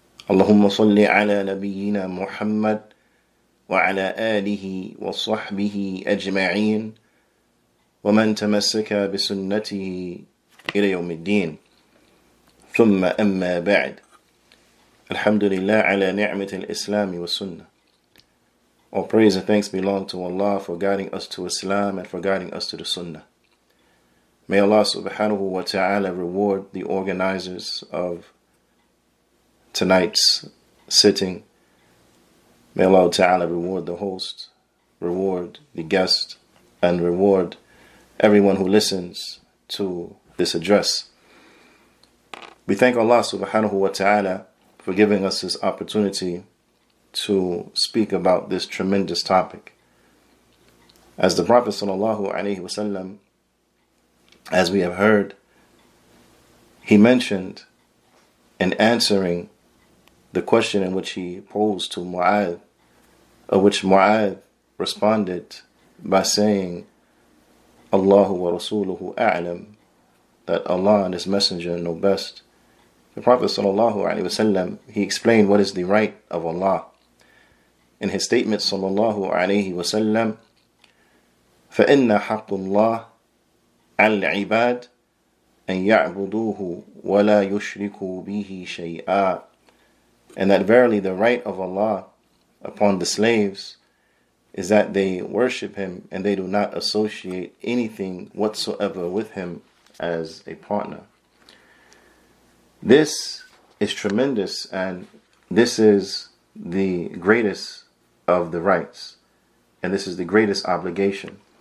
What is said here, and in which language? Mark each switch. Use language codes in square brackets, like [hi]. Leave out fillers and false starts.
[ar] اللهم صل على نبينا محمد وعلى آله وصحبه أجمعين ومن تمسك بسنته إلى يوم الدين. ثم أما بعد. الحمد لله على نعمة الإسلام والسنة. [en] All praise and thanks belong to Allah for guiding us to Islam and for guiding us to the Sunnah. May Allah subhanahu wa ta'ala reward the organizers of tonight's sitting. May Allah ta'ala reward the host, reward the guest, and reward everyone who listens to this address. We thank Allah subhanahu wa ta'ala for giving us this opportunity to speak about this tremendous topic. As the Prophet sallallahu alaihi wasallam, as we have heard, he mentioned in answering the question in which he posed to Mu'adh, of which Mu'adh responded by saying, [ar] Allahu wa rasuluhu a'lam, [en] that Allah and His Messenger know best. The Prophet sallallahu alaihi wasallam, he explained what is the right of Allah. In his statement sallallahu alaihi wasallam, [ar] فَإِنَّ حَقُّ اللَّهِ عَلَى الْعِبَادِ أَن يَعْبُدُوهُ وَلَا يُشْرِكُوا بِهِ شَيْئًا. [en] And that verily the right of Allah upon the slaves is that they worship Him and they do not associate anything whatsoever with Him as a partner. This is tremendous, and this is the greatest of the rights, and this is the greatest obligation.